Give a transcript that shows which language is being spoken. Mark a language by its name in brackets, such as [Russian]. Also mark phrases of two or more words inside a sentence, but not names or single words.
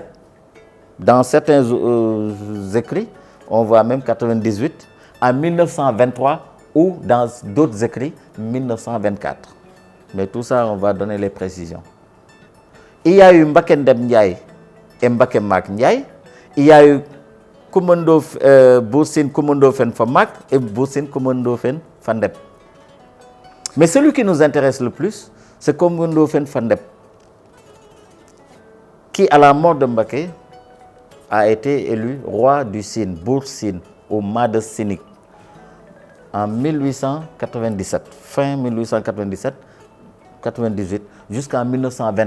[French] Dans certains écrits, on voit même 98, à 1923 ou dans d'autres écrits, 1924. Mais tout ça, on va donner les précisions. Il y a eu Mbaké Ndeb Ndiaye et Mbaké Mak Ndiaye. Il y a eu Bour Sine Coumba Ndoffène Famak et Bour Sine Coumba Ndoffène Fandène. Mais celui qui nous intéresse le plus, c'est Coumba Ndoffène Fandène, qui, à la mort de Mbaké, a été élu roi du Sine, Bour Sine, au Mad Sinik, en 1897, fin 1897, 98, jusqu'en 1923.